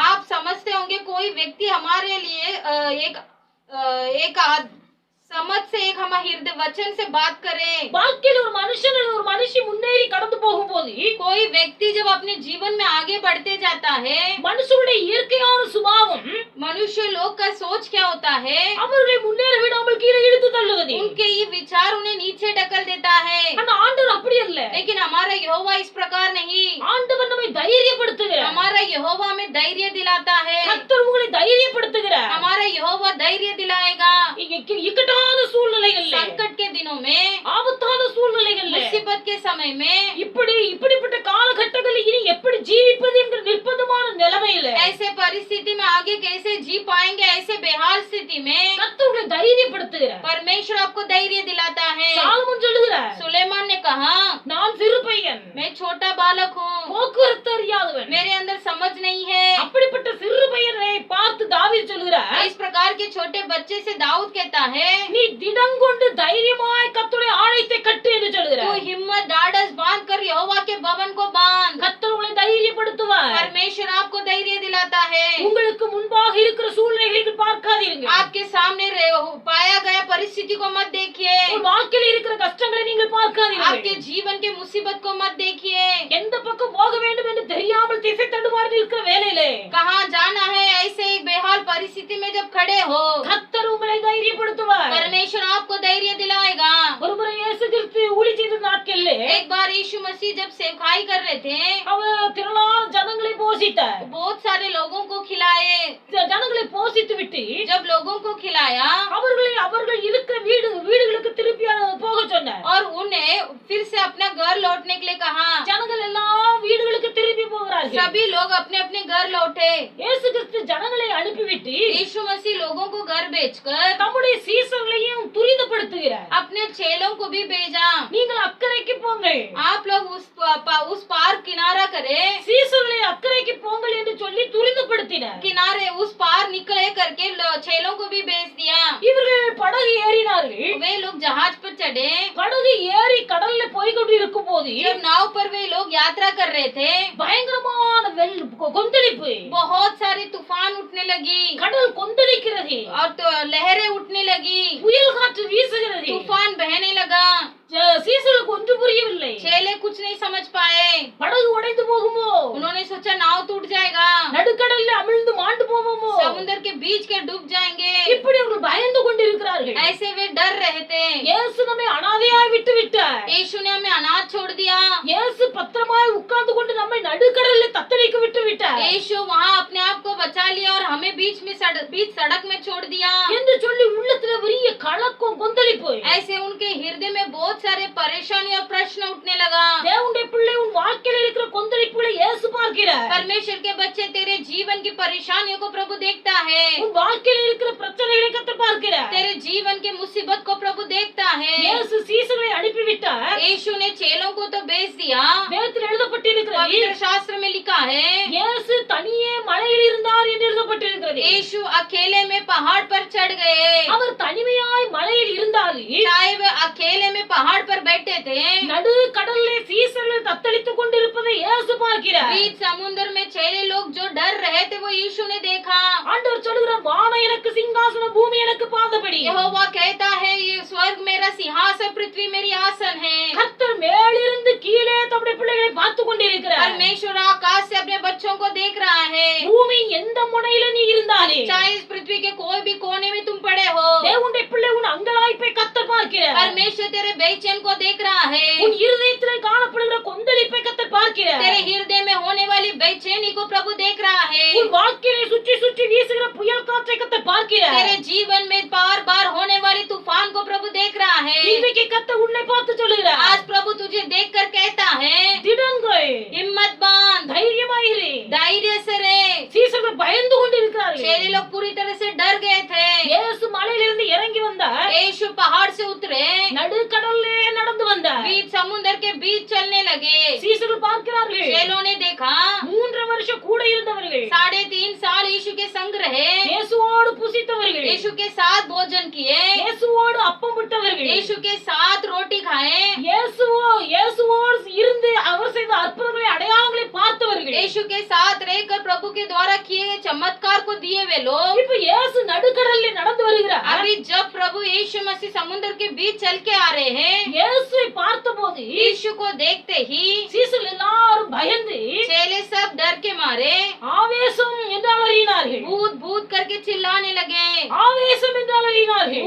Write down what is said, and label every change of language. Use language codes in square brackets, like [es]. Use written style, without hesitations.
[hi] आप समझते होंगे कोई व्यक्ति हमारे लिए एक समझ से एक हम हृदय वचन से बात करें। [ta] வாழ்க்கையில் ஒரு மனுஷன் அல்லது ஒரு மனுஷி முன்னேறி கடந்து போகும்போது [hi] कोई व्यक्ति जब अपने जीवन में आगे बढ़ते जाता है, [ta] மனுஷனுடைய இயற்கையான சுபாவம் [hi] मनुष्य लोग का सोच क्या होता है, [ta] அவர்களை முன்னேற விடாமல் கீழே இழுத்து தள்ளுவது. [hi] उनके ये विचार उन्हें नीचे ढकल देता है। [ta] ஆனா ஆண்டவர் அப்படி அல்ல. [hi] लेकिन हमारा यहोवा इस प्रकार नहीं। [ta] ஆண்டவர் நம்மை தைரியப்படுத்துகிறார். [hi] हमारा यहोवा हमें धैर्य दिलाता है। [ta] கர்த்தர் உங்களை தைரியப்படுத்துகிறார். [hi] हमारा यहोवा धैर्य दिलाएगा। [ta] இக்கட்டான சூழ்நிலைகள்ல, [hi] संकट के दिनों में, [ta] ஆபத்தான சூழ்நிலைகள்ல, [hi] मुसीबत के समय में, [ta] இப்படிப்பட்ட காலகட்டங்களில் இனி எப்படி ஜீவிப்பது என்கிற நிர்பந்தமான நிலைமையில [hi] ऐसे परिस्थिति में आगे कैसे जी पाएंगे, ऐसे बेहाल स्थिति में [ta] கர்த்தர் உங்களை தைரியப்படுத்துகிறார். [hi] परमेश्वर आपको धैर्य दिलाता है। [ta] சாலமோன் சொல்லுகிறார், [hi] सुलेमान ने कहा, [ta] நான் சிறு பையன், [hi] मैं छोटा बालक हूँ, [ta] போக்குவரத்து அறியாதவன், [hi] मेरे अंदर समझ नहीं है। [ta] அப்படிப்பட்ட சிறு பையனை பார்த்து தாவீது சொல்லுகிறார், [hi] इस प्रकार के छोटे बच्चे से दाऊद कहता है, [ta] நீ திடங்கொண்டு தைரியமாய் கர்த்தருடைய ஆலயத்தை கட்டு என்று [hi] तू [ta] சொல்லுகிறார். [hi] हिम्मत ढाढ़स बांध कर यहोवा के भवन को बांध। [ta] கர்த்தர் உங்களை தைரியப்படுத்துவார். [hi] परमेश्वर आपको धैर्य दिलाता है। [ta] உங்களுக்கு முன்பாக இருக்கிற சூழ்நிலைகளை பார்க்காதீர்கள். [hi] आपके सामने पाया गया परिस्थिति को मत देखिए। [ta] உங்கள் வாழ்க்கையில் இருக்கிற கஷ்டங்களை நீங்கள் பார்க்காதீர்கள். [hi] आपके जीवन के मुसीबत को मत देखिए। [ta] எந்த பக்கம் போக வேண்டும் என்று தெரியாமல் திசை தடுமாறி இருக்கிற வேளையிலே [hi] कहाँ जाना है, ऐसे एक बेहाल परिस्थिति में जब खड़े हो, [ta] கர்த்தர் உங்களை தைரியப்படுத்துவார். [hi] परमेश्वर आपको धैर्य दिलाएगा। [ta] ஒருமுறை இயேசு கிறிஸ்து ஊழி செய்த நாட்களில் [hi] एक बार यीशु मसीह जब सेवकाई कर रहे थे, [ta] அவர் திரளான ஜனங்களை போஷித்தார். [hi] बहुत सारे लोगों को खिलाए। [ta] ஜனங்களை போஷித்து விட்டு [hi] जब लोगों को खिलाया [ta] அவர்கள் இருக்கிற வீடுகளுக்கு திருப்பி போக சொன்னார். [hi] और उन्हें फिर से अपना घर लौटने के लिए कहा। [ta] ஜனங்கள் எல்லாம் வீடுகளுக்கு திருப்பி போகிறார்கள். [hi] सभी लोग अपने अपने घर लौटे। [ta] இயேசு கிறிஸ்து ஜனங்களை அனுப்பிவிட்டு [hi] यीशु मसीह लोगों को घर बेचकर [ta] தம்முடைய சீசர்களையும் துரிதப்படுத்துகிறார். [hi] अपने चेलों को भी भेजा। [ta] நீங்கள் அக்கறைக்கு போங்கள், [hi] आप लोग उस पार किनारा करे, [ta] சீசர்களை அக்கறைக்கு போங்கள் என்று சொல்லி துரிதப்படுத்தினார். [hi] किनारे उस पार निकले करके चेलों को भी भेज दिया। [ta] இவர்கள் படகு ஏறினார்கள். [hi] वे लोग जहाज पर चढ़े। [ta] படகு ஏறி கடல்ல போய் கொண்டிருக்கும் போது [hi] जब नाव पर वे लोग यात्रा कर रहे थे, [ta] பயங்கரமான கொந்தளிப்பு, [hi] बहुत सारी तूफान उठने लगी [ta] கடல் கொந்தளிக்கிறது, [hi] और तो लहरें उठने लगी, [ta] புயல் காற்று வீசுகிறது. [hi] तूफान बहने लगा। [ta] சீசர்களுக்கு ஒன்று புரியவில்லை. [hi] चेले कुछ नहीं समझ पाए। [ta] படகு உடைந்து போகுமோ, [hi] उन्होंने सोचा नाव टूट जाएगा, [ta] நடுக்கடல்ல அமிழ்ந்து மாண்டு போவோமோ, [hi] समुद्र के बीच के डूब जाएंगे। [ta] இப்படி அவர்கள் பயந்து கொண்டிருக்கிறார்கள். [hi] ऐसे वे डर रहे थे। [ta] இயேசு நம்மை அனாதையாய் விட்டு விட்டார். [hi] यीशु ने हमें अनाथ छोड़ दिया। [ta] இயேசு பத்திரமாய் உட்கார்ந்து கொண்டு நம்மை நடுக்கடல்ல தத்தளிக்க விட்டு விட்டார் [hi] यीशु वहाँ अपने आप को बचा लिया और हमें बीच सड़क में छोड़ दिया [ta] என்று சொல்லி உள்ளத்துல பெரிய கலக்கம் கொந்தளிப்பு. [hi] ऐसे उनके हृदय में बहुत सारे परेशानी और प्रश्न उठने लगा। [ta] தேவனுடைய பிள்ளை, உன் வாழ்க்கையில் இருக்கிற கொந்தளிப்புகளை இயேசு பார்க்கிறார். [hi] परमेश्वर के बच्चे, तेरे जीवन की परेशानियों को प्रभु देखता है। [ta] உன் வாழ்க்கையில் இருக்கிற பிரச்சனைகளை கர்த்தர் பார்க்கிறார். [hi] तेरे जीवन के मुसीबत को प्रभु देखता है। [ta] இயேசு சீசர்களை அனுப்பிவிட்டார். [hi] यीशु ने चेलों को तो भेज दिया। [ta] வேதத்தில் எழுதப்பட்டிருக்கிறது, [hi] पवित्र शास्त्र में लिखा है, [ta] இயேசு தனியே மலையில் இருந்தார் என்று எழுதப்பட்டிருக்கிறது. [hi] यीशु अकेले में पहाड़ पर चढ़ गए। [ta] அவர் தனிமையாய் மலையில் இருந்தாலும் [hi] चाहे वे अकेले में पहाड़ पर बैठे थे, [ta] நடு கடல்ல சீசர்கள் தத்தளித்துக் கொண்டிருப்பதை இயேசு பார்க்கிறார். [hi] बीच समुद्र में चेले लोग जो डर रहे थे वो यीशु ने देखा। [ta] ஆண்டவர் சொல்கிறார், வானம் எனக்கு சிங்காசனம், பூமி எனக்கு பாதபடி. [hi] यहोवा कहता है, ये स्वर्ग मेरा सिंहासन, पृथ्वी मेरी आसन है। [ta] கர்த்தர் மேலிருந்து கீழே தம்முடைய பிள்ளைகளை பார்த்து கொண்டிருக்கிறார். [hi] परमेश्वर आकाश से अपने बच्चों को देख रहा है। [ta] பூமி எந்த முனையில நீ இருந்தாலே, [hi] चाहे इस पृथ्वी के कोई भी कोने में तुम पड़े हो, [ta] தேவனுடைய பிள்ளை உன் அங்கலாய்ப்பை கர்த்தர் பார்க்கிறார். [hi] परमेश्वर तेरे बेचैन को देख रहा है। [ta] உன் இருதயத்திலே காணப்படுகிற கொந்தளிப்பை கர்த்தர் பார்க்கிறார். [hi] तेरे हृदय में होने वाली बेचैनी को प्रभु देख रहा है। [ta] உன் வாழ்க்கையை சுற்றி சுற்றி வீசுகிற புயல் காற்றை கர்த்தர் பார்க்கிறார். [hi] तेरे जीवन में बार बार होने वाली तूफान को प्रभु देख रहा है। [ta] இன்றைக்கு கர்த்தர் உன்னை பார்த்து சொல்லுகிறார், [hi] आज प्रभु तुझे देखकर कहता है, [ta] திடங்கள், [hi] हिम्मत बांध, [ta] தைரியமாயிரு. [hi] धैर्य से रहे। [ta] சீசர்கள் பயந்து கொண்டிருக்கிறார்கள். [hi] चेले लोग पूरी तरह से डर गए थे। [ta] இயேசு மலையிலிருந்து இறங்கி வந்தார். [hi] यीशु पहाड़ से उतरे, [ta] நடுக்கடல்லே நடந்து வந்தார். [hi] बीच समुद्र के बीच चलने लगे। [ta] சீசர்கள் பார்க்கிறார்கள், [hi] चेलों ने देखा, [ta] 3 வருஷம் கூட இருந்தவர்கள் இருந்தவர்கள் [hi] 3.5 साल यीशु के संग रहे, [ta] இயேசுவோடு புசித்தவர்கள், [hi] यीशु के साथ भोजन किए, [ta] இயேசுவோடு அப்பம் விட்டவர்கள், [hi] यीशु के साथ रोटी खाए, [ta] இயேசுவோடு இருந்து அவர் செய்த அற்புதங்களை அடையாளங்களை பார்த்தவர்கள், [hi] यीशु के साथ रहकर प्रभु के द्वारा किए गए चमत्कार को दिए वे लोग। [ta] இப்ப இயேசு நடுக்கடலில் நடந்து வருகிறார். [hi] अभी जब प्रभु यीशु मसीह समुद्र के बीच चल के आ रहे हैं, [ta] இயேசுவை பார்த்தபோது [hi] यीशु को देखते ही [ta] சீசர்கள் எல்லாரும் பயந்து [hi] चेले सब डर के मारे [ta] ஆவேசம் என்றால் அறியினார்கள், [hi] भूत भूत करके चिल्लाने लगे, [ta] ஆவேசம் என்றால் அறியினார்கள்.